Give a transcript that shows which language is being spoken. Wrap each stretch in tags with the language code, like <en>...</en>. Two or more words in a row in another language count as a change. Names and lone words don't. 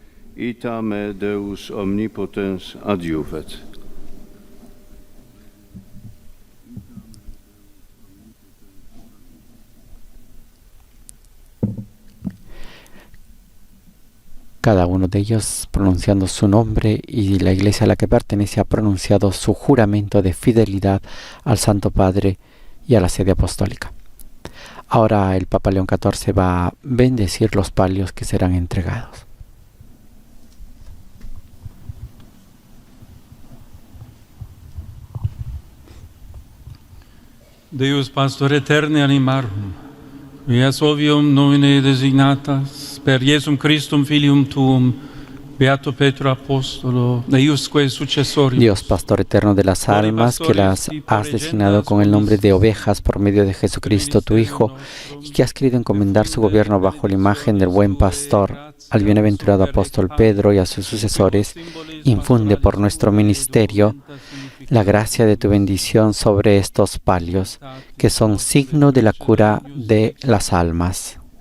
<es>Cada uno de ellos pronunciando su nombre, y la iglesia a la que pertenece ha pronunciado su juramento de fidelidad al Santo Padre y a la sede apostólica. Ahora el Papa León XIV va a bendecir los palios que serán entregados.</es> <la>Deus Pastor Eterne animarum, vias ovium nomine designatas, per Iesum Christum Filium Tuum, Beato Petro Apostolo, eiusque successorius.</la> <es>Dios, Pastor eterno de las almas, que las has designado con el nombre de ovejas por medio de Jesucristo, tu Hijo, y que has querido encomendar su gobierno bajo la imagen del buen pastor, al bienaventurado apóstol Pedro y a sus sucesores, infunde por nuestro ministerio la gracia de tu bendición sobre estos palios, que son signo de la cura de las almas.</es>